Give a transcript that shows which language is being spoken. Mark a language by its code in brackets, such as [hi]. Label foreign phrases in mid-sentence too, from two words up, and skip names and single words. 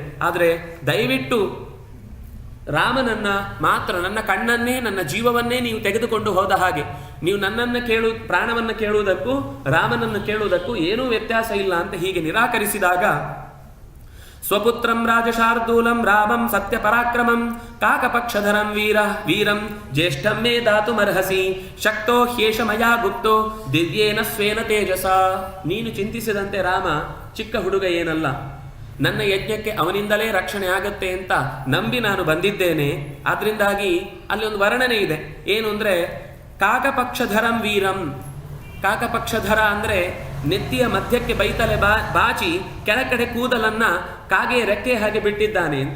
[kn] ಆದರೆ ದಯವಿಟ್ಟು ರಾಮನನ್ನ ಮಾತ್ರ, ನನ್ನ ಕಣ್ಣನ್ನೇ ನನ್ನ ಜೀವವನ್ನೇ ನೀವು ತೆಗೆದುಕೊಂಡು ಹೋದ ಹಾಗೆ, ನೀವು ನನ್ನನ್ನು ಪ್ರಾಣವನ್ನು ಕೇಳುವುದಕ್ಕೂ ರಾಮನನ್ನು ಕೇಳುವುದಕ್ಕೂ ಏನೂ ವ್ಯತ್ಯಾಸ ಇಲ್ಲ ಅಂತ ಹೀಗೆ ನಿರಾಕರಿಸಿದಾಗ, [sa] ಸ್ವಪುತ್ರಂ ರಾಜಶಾರ್ದೂಲಂ ರಾಮಂ ಸತ್ಯ ಪರಾಕ್ರಮಂ ಕಾಕಪಕ್ಷಧರಂ ವೀರಂ ಜ್ಯೇಷ್ಠಂ ಮೇ ದಾತುಮರ್ಹಸಿ ಶಕ್ತೋ ಹ್ಯೇಷ ಮಯಾ ಗುಪ್ತೋ ದಿವ್ಯೇನ ಸ್ವೇನ ತೇಜಸ. [kn] ನೀನು ಚಿಂತಿಸಿದಂತೆ ರಾಮ ಚಿಕ್ಕ ಹುಡುಗ ಏನಲ್ಲ, ನನ್ನ ಯಜ್ಞಕ್ಕೆ ಅವನಿಂದಲೇ ರಕ್ಷಣೆ ಆಗತ್ತೆ ಅಂತ ನಂಬಿ ನಾನು ಬಂದಿದ್ದೇನೆ. ಆದ್ರಿಂದಾಗಿ ಅಲ್ಲಿ ಒಂದು ವರ್ಣನೆ ಇದೆ. ಏನು ಅಂದರೆ, [sa] ಕಾಕಪಕ್ಷಧರಂ ವೀರಂ. [kn] ಕಾಕಪಕ್ಷಧರ ಅಂದರೆ ನೆತ್ತಿಯ ಮಧ್ಯಕ್ಕೆ ಬೈತಲೆ ಬಾಚಿ ಕೆಳಗಡೆ ಕೂದಲನ್ನ ಕಾಗೆ ರೆಕ್ಕೆ ಹಾಗೆ ಬಿಟ್ಟಿದ್ದಾನೆ ಅಂತ.